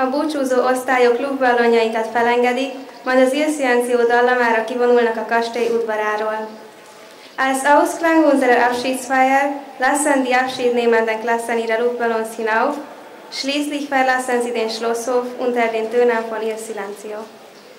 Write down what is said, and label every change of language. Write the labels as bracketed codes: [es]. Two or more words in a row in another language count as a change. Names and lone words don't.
[hu] búcsúzó osztályok klubballonjaikat felengedik, majd az Il Silenzio dallamára kivonulnak a kastély udvaráról. [de] Als Ausklang unserer Abschiedsfeier lassen die Abschiednehmenden Klassen ihre Luftballons hinauf, schließlich verlassen sie den Schlosshof unter den Tönen von Il Silenzio.